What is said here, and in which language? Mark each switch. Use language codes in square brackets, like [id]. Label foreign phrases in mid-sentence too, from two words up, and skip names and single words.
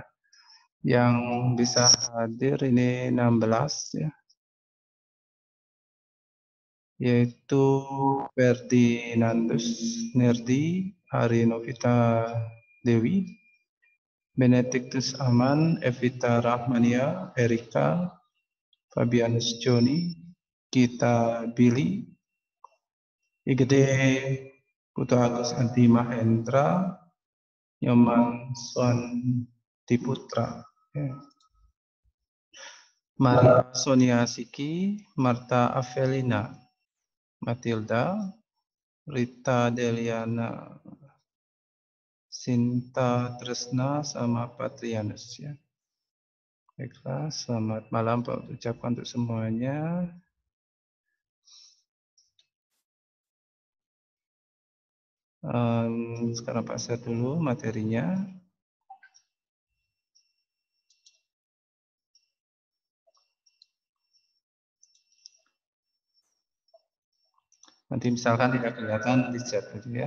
[id] Yang bisa hadir ini 16 ya. Yaitu Ferdinandus Nerdi, Hari Novita Dewi, Benedictus Aman, Evita Rahmania, Erika, Fabianus Joni, Gita Billy, Igede Putu Agus Anti Mahendra, Nyoman Swan Diputra, ya. Maria Sonia Siki, Marta Avelina, Matilda, Rita Deliana, Sinta Tresna, sama Patrianus ya. Baiklah, selamat malam Pak ucapkan untuk semuanya. Sekarang Pak share dulu materinya. Nanti misalkan tidak kelihatan di chat gitu ya.